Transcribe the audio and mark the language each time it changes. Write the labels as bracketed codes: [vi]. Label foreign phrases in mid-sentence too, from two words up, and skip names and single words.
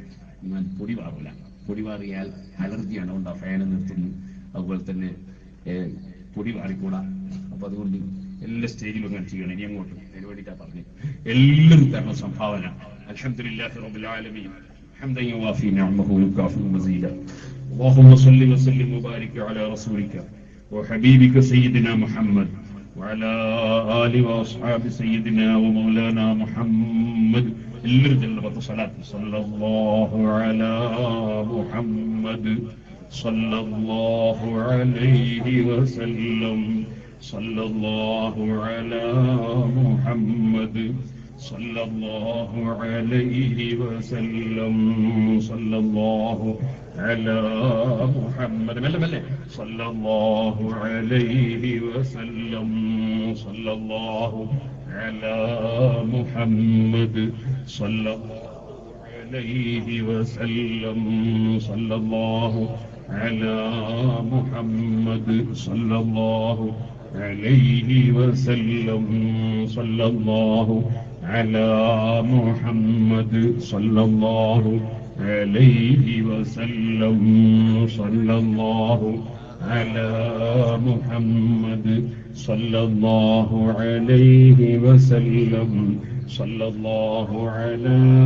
[ml] ഞാൻ പൊടിവാറില്ല. പൊടിവാറിയാൽ അലർജിയാണ്. അതുകൊണ്ട് ആ ഫാന് നിർത്തുന്നു. അതുപോലെ തന്നെ പൊടി വാറിക്കൂടാ. അപ്പൊ അതുകൊണ്ട് എല്ലാ സ്റ്റേജിലും അങ്ങനെ ചെയ്യണം. ഇനി അങ്ങോട്ട് അതിന് വേണ്ടിയിട്ടാ പറഞ്ഞു. എല്ലാവരും തരണം സംഭാവന. [ar] الحمد لله رب العالمين. حمدا يوافي نعمه ويكافئ مزيده. اللهم صل وسلم وبارك على رسولك وحبيبك سيدنا محمد وعلى آل وأصحاب سيدنا ومولانا محمد. [ml] എല്ലാവരും ജല്ലബത്ത് സ്വലാത്ത്. [ar] صلى الله على محمد صلى الله عليه وسلم. صلى الله على محمد صلى الله عليه وسلم. صلى الله على محمد. [ml] മെല്ലെ മെല്ലെ. [ar] صلى الله عليه وسلم. صلى الله على محمد صلى الله عليه وسلم. صلى الله على محمد صلى الله عليه وسلم صلى الله على محمد صلى الله عليه وسلم صلى الله على محمد صلى الله عليه وسلم صلى الله على